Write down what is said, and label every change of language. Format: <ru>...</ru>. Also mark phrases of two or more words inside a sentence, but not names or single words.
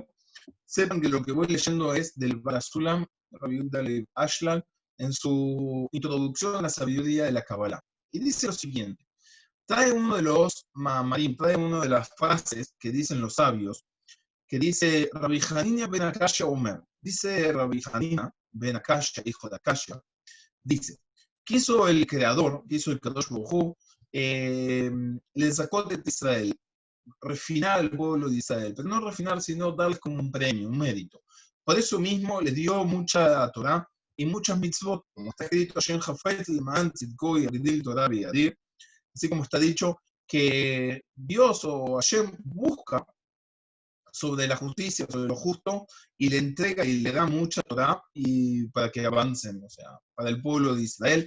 <es>Sepan que lo que voy leyendo es del Barasulam, Rabbi Yehuda Ashlag, en su introducción a la sabiduría de la Kabbalah. Y dice lo siguiente: trae uno de los mamarim, trae una de las frases que dicen los sabios, que dice Rabbi Hanina ben Akashia Omer. Dice Rabbi Hanina ben Akashia, hijo de Akashia, dice, quiso el creador, quiso el</es> <he>קדוש ברוך הוא,</he> <es>le sacó de Israel, refinar al pueblo de Israel, pero no refinar, sino darles como un premio, un mérito. Por eso mismo les dio mucha Torah y muchas mitzvot, como está escrito, así como está dicho, que Dios o Hashem busca sobre la justicia, sobre lo justo, y le entrega y le da mucha Torah y para que avancen, o sea, para el pueblo de Israel.</es>